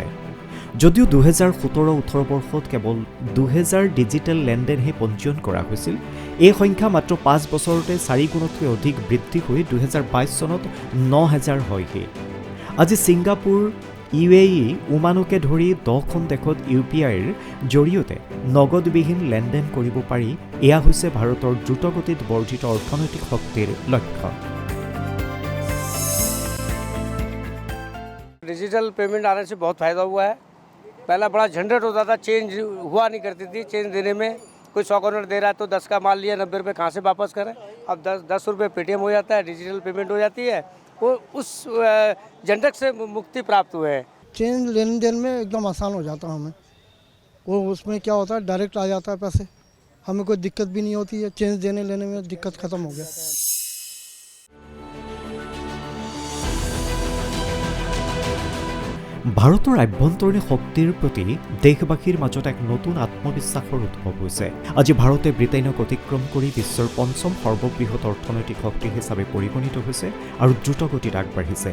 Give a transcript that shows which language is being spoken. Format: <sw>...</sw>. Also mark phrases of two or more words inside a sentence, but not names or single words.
<as>যদিও 2017-18 বৰ্ষত কেৱল 2000 ডিজিটেল লেনদেনহে পঞ্জীয়ন কৰা হৈছিল, এই সংখ্যা মাত্ৰ 5 বছৰতে 4 গুণতকৈ অধিক বৃদ্ধি হৈ 2022 চনত 9000 হয়হি। আজি ছিংগাপুৰ, UAE, ওমানকে ধৰি 10খন দেশত UPIৰ জৰিয়তে নগদবিহীন লেনদেন কৰিব পাৰি। এয়া হৈছে ভাৰতৰ দ্ৰুতগতিত বৰ্ধিত অৰ্থনৈতিক শক্তিৰ লক্ষ্য।</as> <en>digital payment</en> <hi>आने से बहुत फ़ायदा हुआ है। पहला बड़ा झंझट होता था, चेंज हुआ नहीं करती थी। चेंज देने में कोई 100 करोड़ दे रहा है तो 10 का माल लिया, 90 रुपये कहाँ से वापस करें। अब 10 रुपये पेटीएम हो जाता है,</hi> <en>digital payment</en> <hi>हो जाती है। वो उस झंझट से मुक्ति प्राप्त हुए हैं। चेंज लेन देन में एकदम आसान हो जाता है हमें। वो उसमें क्या होता है, डायरेक्ट आ जाता है पैसे, हमें कोई दिक्कत भी नहीं होती है। चेंज देने लेने में दिक्कत ख़त्म हो गया।</hi> <as>ভাৰতৰ আভ্যন্তৰীণ শক্তিৰ প্ৰতি দেশবাসীৰ মাজত এক নতুন আত্মবিশ্বাসৰ উদ্ভৱ হৈছে। আজি ভাৰতে ব্ৰিটেইনক অতিক্ৰম কৰি বিশ্বৰ 5ম সৰ্ববৃহৎ অৰ্থনৈতিক শক্তি হিচাপে পৰিগণিত হৈছে আৰু দ্ৰুতগতিত আগবাঢ়িছে।</as>